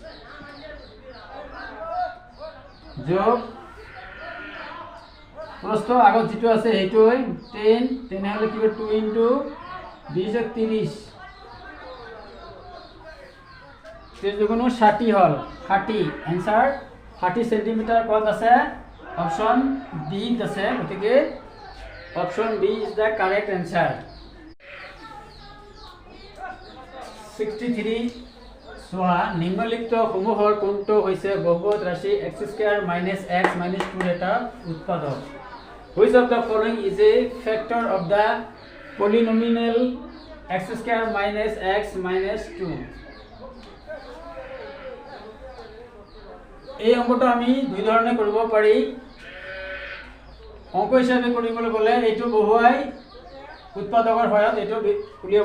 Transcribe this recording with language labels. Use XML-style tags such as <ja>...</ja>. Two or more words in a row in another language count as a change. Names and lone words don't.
<as>যোগ প্রস্থ আগত যেটো আছে সেইটো 10 তেনেহলে কি 2 into 20 30 তেজগুণ 60 হল 60 आंसर 60 সেন্টিমিটার কত আছে অপশন বি আছে গতিকে</as> <en>option B is the correct answer</en> <as>63 সোয়া নিম্নলিখিত সমূহৰ কোনটো হৈছে বহুপদ ৰাশি x² - x - 2 এটা উৎপাদক</as> <en>Which of the following is a factor of the polynomial x² - x - 2?</en> <as>এই অঙ্কটো আমি দুই ধৰণে কৰিব পাৰি অঙ্ক হিচাপে কৰিবলৈ গ'লে এইটো বহুৱাই উৎপাদকৰ সহায়ত এইটো উলিয়াব</as>